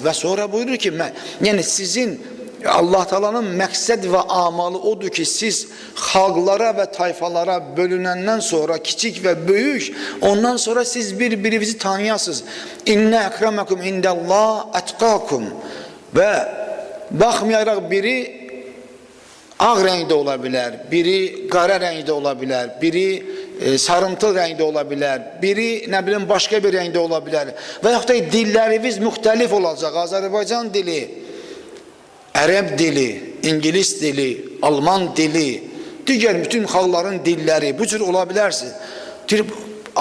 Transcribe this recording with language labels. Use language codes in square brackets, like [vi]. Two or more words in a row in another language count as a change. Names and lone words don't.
[az] Ve sonra buyurur ki yani sizin Allah Teala'nın məqsəd ve amalı odur ki siz xalqlara ve tayfalara bölünəndən sonra kiçik ve büyük, ondan sonra siz birbirinizi tanıyasınız. [ar] إن أكرمكم عند الله أتقاكم. [az] Ve baxmayaraq biri ağ rəngdə ola bilər, biri qara rəngdə ola bilər, biri sarımtıl rəngdə ola bilər, biri nə bilim başqa bir rəngdə ola bilər. Və yaxud da dillərimiz müxtəlif olacaq. Azərbaycan dili, Ərəb dili, İngilis dili, Alman dili, digər bütün xalqların dilləri bu cür ola bilərsin.